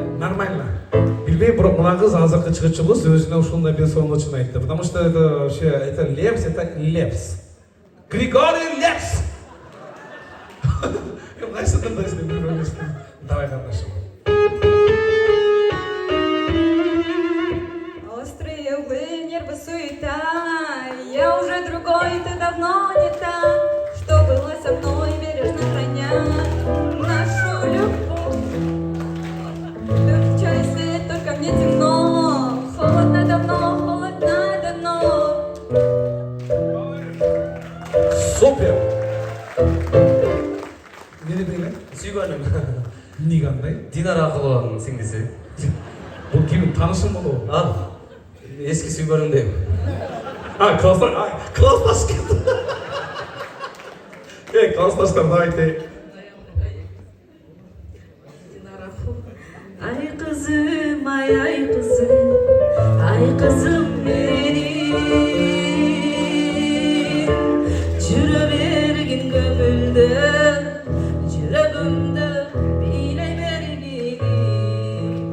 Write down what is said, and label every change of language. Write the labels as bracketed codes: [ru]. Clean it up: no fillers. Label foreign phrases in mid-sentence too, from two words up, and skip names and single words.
[ru] нормально. [ky] Билбейм, бирок мына кыз азыркы чыгычыбыз өзүнө ушундай бир сонун айтты. [ru] Потому что это вообще это Лепс. Григорий Лепс. [ky] Кайсы тыңдайсың деп ойлойсуң. Давай катнашып. [ru] Острые углы, нервы, суета. Я уже другой, ты давно не та. Что было со мной, бережно храня нашу любовь. Ты включай свет, только мне темно. Холодно давно. Супер. [ky] Не дейли? Сүйгөнүм. Эмне кандай? Динара Акылованын сиңдиси. Бул ким таанышым болобу? Эски сүйгөнүм дейм. Классташ кетти. Классташтар давайте. Ай кызым, ай кызым менин жүрө бергин көңүлдө жүрөгүмдө бийлей бергин